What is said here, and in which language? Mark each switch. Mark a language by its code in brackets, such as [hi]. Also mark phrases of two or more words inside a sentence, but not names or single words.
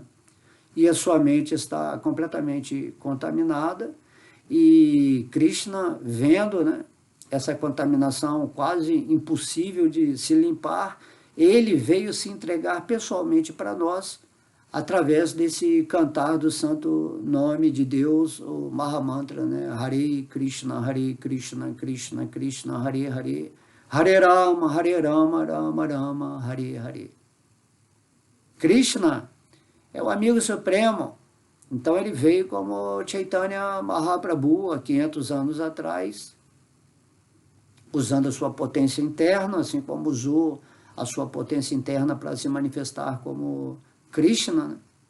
[pt] E a sua mente está completamente contaminada e Krishna, vendo, né, essa contaminação quase impossível de se limpar, ele veio se entregar pessoalmente para nós através desse cantar do santo nome de Deus, o Mahamantra, né? Hare Krishna, Krishna Krishna, Hare Hare, Hare Rama, Rama Rama, Hare Hare. Krishna é o amigo supremo, então ele veio como Chaitanya Mahaprabhu há 500 anos atrás, usando a sua potência interna, assim como usou a sua potência interna para se manifestar como Krishna, né?